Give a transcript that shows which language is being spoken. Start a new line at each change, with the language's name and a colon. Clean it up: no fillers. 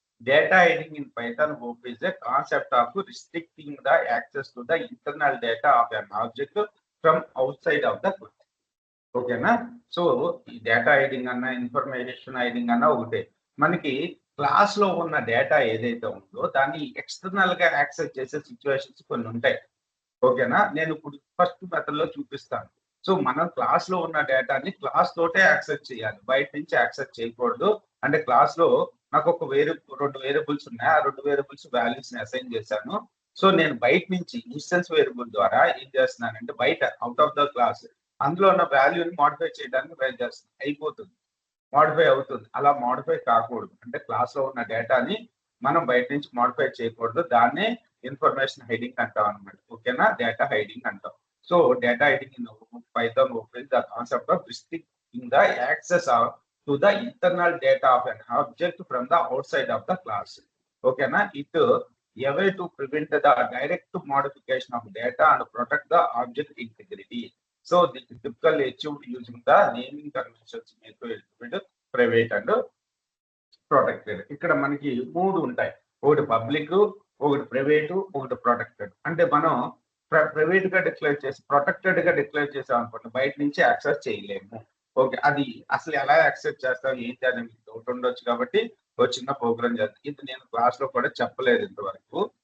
English: Data hiding in Python is a concept of restricting the access to the internal data of an object from outside of the class.
Telugu: ఓకేనా, so ఈ data hiding అన్న information hiding అన్న ఒకటే. మనకి class లో ఉన్న data ఏదైతే ఉందో దాన్ని ఎక్స్టర్నల్ గా యాక్సెస్ చేసే సిచ్యువేషన్స్ కొన్ని ఉంటాయి. ఓకేనా, నేను ఇప్పుడు ఫస్ట్ మెథడ్ లో చూపిస్తాను. సో మనం క్లాస్ లో ఉన్న డేటాని క్లాస్ తోటే యాక్సెస్ చేయాలి, బయట నుంచి యాక్సెస్ చేయకూడదు. అంటే క్లాస్ లో నాకు ఒక 2 వేరియబుల్స్ ఉన్నాయి, ఆ 2 వేరియబుల్స్ వాల్యూస్ ని అసైన్ చేశాను. సో నేను బయట నుంచి ఇన్స్టెన్స్ వేరియబుల్ ద్వారా ఏం చేస్తున్నానంటే బయట
English: out of the class
Telugu: అందులో ఉన్న వాల్యూని మోడిఫై చేయడానికి ట్రై చేస్తున్నాను. అయిపోతుంది, మోడిఫై అవుతుంది. అలా మోడిఫై కాకూడదు. అంటే క్లాస్ లో ఉన్న డేటాని మనం బయట నుంచి మోడిఫై చేయకూడదు. దాన్నే ఇన్ఫర్మేషన్ హైడింగ్ అంటాం అనమాట. ఓకేనా, డేటా హైడింగ్ అంటాం.
English: So data hiding in Python is the concept of restricting the access to the internal data of an object from the outside of the class. Okay, na it a way to prevent the direct modification of data and protect the object integrity. So this is typically achieved using the naming conventions made private and protected.
Telugu: ఇక్కడ మనకి 3 ఉంటాయి, ఒకటి public, ఒకటి private, ఒకటి protected. అంటే మనం private గా declare చేసి ప్రొటెక్టెడ్ గా డిక్లేర్ చేసాం అనుకోండి, బయట నుంచి యాక్సెస్ చేయలేము. ఓకే, అది అసలు ఎలా యాక్సెస్ చేస్తాం ఏంటి అని మీకు డౌట్ ఉండొచ్చు కాబట్టి ఒక చిన్న ప్రోగ్రామ్ చేస్తాను. ఇది నేను క్లాస్ లో కూడా చెప్పలేదు ఇంతవరకు.